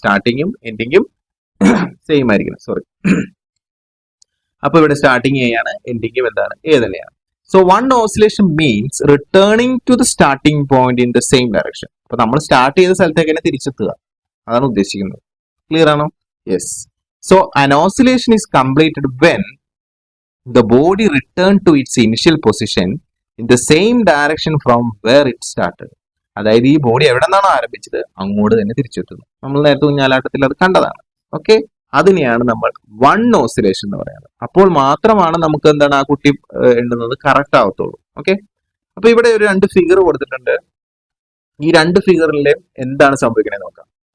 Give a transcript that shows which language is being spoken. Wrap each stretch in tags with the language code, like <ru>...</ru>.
<ml>സ്റ്റാർട്ടിങ്ങും എൻഡിങ്ങും same ആയിരിക്കണം. Sorry. അപ്പൊ ഇവിടെ സ്റ്റാർട്ടിങ് എ ആണ്, എൻഡിങ്ങും എന്താണ്? എ തന്നെയാണ്.</ml> <en>So one oscillation means returning to the starting point in the same direction.</en> <ml>അപ്പൊ നമ്മൾ സ്റ്റാർട്ട് ചെയ്ത സ്ഥലത്തേക്ക് തന്നെ തിരിച്ചെത്തുക, അതാണ് ഉദ്ദേശിക്കുന്നത്. ക്ലിയർ ആണോ? Yes.</ml> <en>So an oscillation is completed when the body return to its initial position in the same direction from where it started.</en> <ml>അതായത് ഈ ബോഡി എവിടെ നിന്നാണോ ആരംഭിച്ചത് അങ്ങോട്ട് തന്നെ തിരിച്ചെത്തുന്നു. നമ്മൾ നേരത്തെ ഊഞ്ഞാലാട്ടത്തിൽ അത് കണ്ടതാണ്. ഓക്കെ, അതിനെയാണ് നമ്മൾ വൺ ഓസിലേഷൻ എന്ന് പറയുന്നത്. അപ്പോൾ മാത്രമാണ് നമുക്ക് എന്താണ് ആ കുട്ടി എണ്ണുന്നത് കറക്റ്റ് ആവത്തുള്ളൂ. ഓക്കെ, അപ്പൊ ഇവിടെ ഒരു 2 ഫിഗർ കൊടുത്തിട്ടുണ്ട്. ഈ 2 ഫിഗറിലെ എന്താണ് സംഭവിക്കുന്നത് നോക്കാം.</ml>